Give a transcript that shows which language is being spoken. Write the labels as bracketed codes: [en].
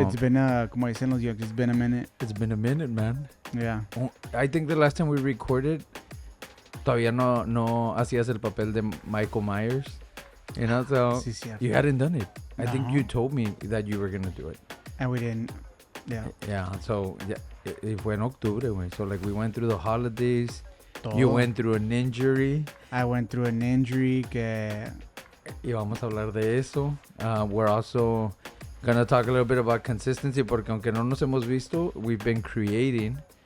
[en] It's been como dicen los yokes, it's been a minute. It's been a minute, man. Yeah. I think the last time we recorded, todavía no hacías el papel de Michael Myers. You know, so [es] Sí, cierto. [en] you hadn't done it. I think No. you told me that you were going to do it. And we didn't. Yeah. Yeah, so yeah, it fue en octubre, güey. So like we went through the holidays. [es] Todo. [en] You went through an injury. I went through an injury que... [es] Y vamos a hablar de eso. [en] We're also going to talk a little bit about consistency porque aunque no nos hemos visto, we've been creating.